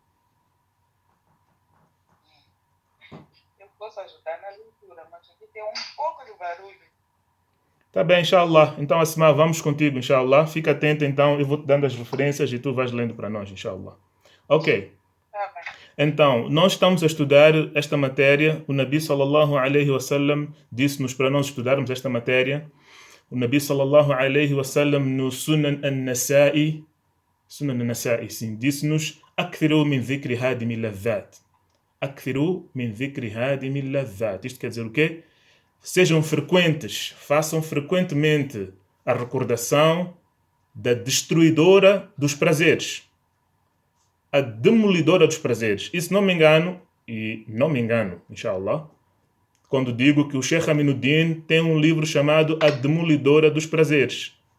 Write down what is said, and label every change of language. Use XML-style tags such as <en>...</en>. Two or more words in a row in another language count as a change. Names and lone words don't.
<pt>Eu posso ajudar na leitura, mas aqui tem um pouco de barulho. Tá bem, inshallah. Então, Asma, vamos contigo, inshallah. Fica atento, então. Eu vou-te dando as referências e tu vais lendo para nós, inshallah. Ok. Tá bem. Então, nós estamos a estudar esta matéria. O</pt> <ar>النبي صلى الله عليه وسلم</ar> <pt>disse-nos para nós estudarmos esta matéria. O</pt> <ar>النبي صلى الله عليه وسلم</ar> <pt>no Sunan an-Nasa'i, sim, disse-nos:</pt> <ar>"أكثروا من ذكر هادم اللذات." أكثروا من ذكر هادم اللذات.</ar> <pt>Isto quer dizer o quê? Sejam frequentes, façam frequentemente a recordação da destruidora dos prazeres, a demolidora dos prazeres. E se não me engano, inshallah, quando digo que o Sheikh Aminuddin tem um livro chamado A Demolidora dos Prazeres.</pt>